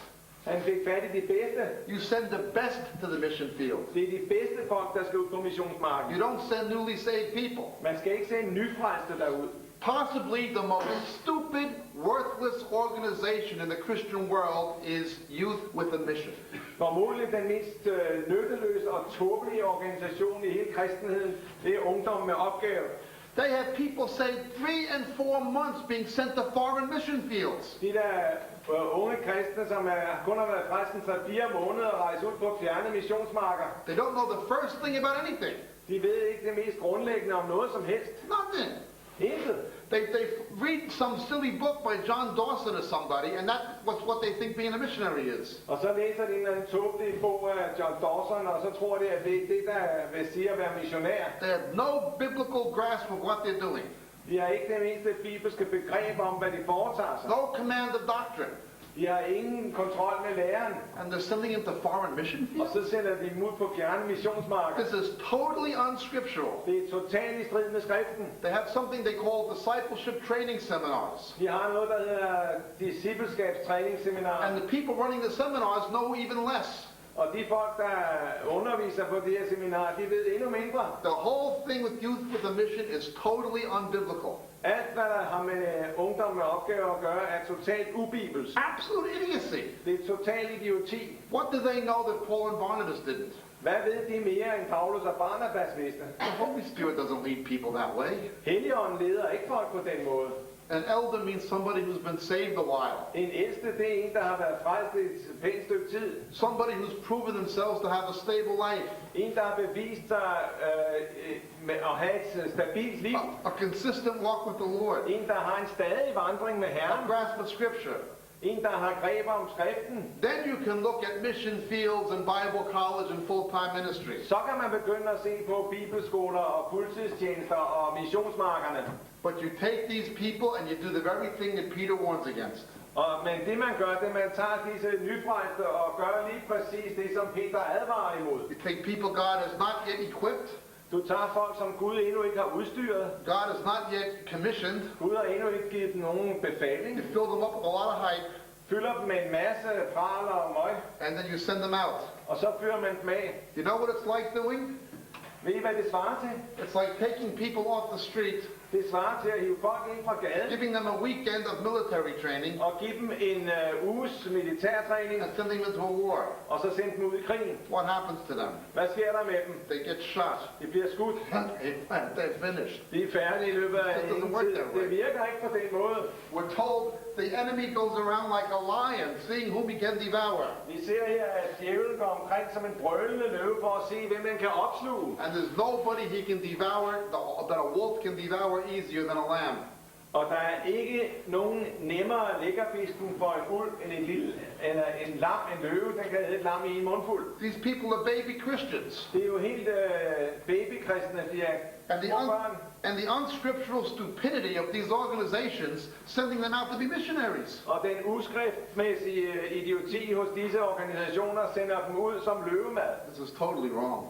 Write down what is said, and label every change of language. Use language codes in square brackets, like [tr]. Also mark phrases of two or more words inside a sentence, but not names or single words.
[da] Han fik fat i de bedste. [en] You send the best to the mission field. [da] Det er de bedste folk, der skal ud på missionsmarken. [en] You don't send newly saved people. [da] Man skal ikke sende nyfrelste derud. [en] Possibly the most stupid, worthless organization in the Christian world is Youth with a Mission. [da] Formodentlig den mest nytteløse og tåbelige organisation i hele kristenheden, det er ungdom med opgave. [en] They have people say 3 and 4 months being sent to foreign mission fields. [da] De der unge kristne, som kun har været frelsen 3-4 måneder og rejse ud på fjerne missionsmarker. [en] They don't know the first thing about anything. [da] De ved ikke det mest grundlæggende om noget som helst. [en] Nothing. [da] Intet. [en] They read some silly book by John Dawson or somebody, and that's what they think being a missionary is. [da] Og så læser de en tåbelig bog af John Dawson, og så tror de, at det er det, der vil sige at være missionær. [en] They have no biblical grasp of what they're doing. [da] De har ikke det mindste bibelske begreb om, hvad de foretager sig. [en] No command of doctrine. [da] De har ingen kontrol med læreren. [en] And they're sending him to foreign mission [da] Og [en] fields. [da] så sender de dem ud på fjerne missionsmarker. [en] This is totally unscriptural. [da] Det er totalt i strid med skriften. [en] They have something they call discipleship training seminars. [da] De har noget, der hedder discipleskabstræningsseminarer. [en] And the people running the seminars know even less. [da] Og de folk, der underviser på de her seminarer, de ved endnu mindre. [en] The whole thing with Youth with a Mission is totally unbiblical. [da] Alt, hvad der har med ungdom med opgaver at gøre, er totalt ubibelsk. [en] Absolute idiocy. [da] Det er totalt idioti. [en] What do they know that Paul and Barnabas didn't? [da] Hvad ved de mere end Paulus og Barnabas vidste? [en] The Holy Spirit doesn't lead people that way. [da] Helligånden leder ikke folk på den måde. [en] An elder means somebody who's been saved a while. [da] En ældste, det er en, der har været frelst i et pænt stykke tid. [en] Somebody who's proven themselves to have a stable life. [da] En, der har bevist sig med at have et stabilt liv. [en] A consistent walk with the Lord. [da] En, der har en stadig vandring med [en] A [da] Herren. [en] grasp of Scripture. [da] En, der har greb om skriften. [en] Then you can look at mission fields and Bible college and full-time ministries. [da] Så kan man begynde at se på bibelskoler og fuldtidstjenester og missionsmarkerne. [en] But you take these people and you do the very thing that Peter warns against. [da] Men det man gør, det man tager disse nyfrelste og gør lige præcis det, som Peter advarer imod. [en] You take people God has not yet equipped. [da] Du tager folk, som Gud endnu ikke har udstyret. [en] God has not yet commissioned. [da] Gud har endnu ikke givet dem nogen befaling. [en] You fill them up with a lot of hype, [da] Fylder dem med en masse praler og møg, [en] and then you send them out. [da] og så fyrer man dem af. [en] You know what it's like doing? [da] Ved I, hvad det svarer til? [en] It's like taking people off the street, [da] Det svarer til at hive folk ind fra gaden [en] giving them a weekend of military training, [da] og give dem en uges militærtræning, [en] and sending them into a war. [da] og så sende dem ud i krigen. [en] What happens to them? [da] Hvad sker der med dem? [en] They get shot. [da] De bliver skudt. [en] They're finished. [da] De er færdige i løbet af [en] It doesn't [da] ingen [en] work [da] tid. [en] that way. [da] Det virker ikke på den måde. [en] We're told the enemy goes around like a lion, seeing whom he can devour. [da] Vi ser her, at djævlen går omkring som en brølende løve for at se, hvem den kan opsluge. [en] And there's nobody he can devour, that a wolf can devour easier than a lamb. [da] Og der er ikke nogen nemmere lækkerbisken for en ulv end en lam, en løve, den kan æde et lam i en mundfuld. [en] These people are baby Christians. [da] Det er jo helt babykristne, de er små børn. [en] And the unscriptural stupidity of these organizations sending them out to be missionaries. [da] Og den uskriftmæssige idioti hos disse organisationer sender dem ud som løvemad. [en] This is totally wrong.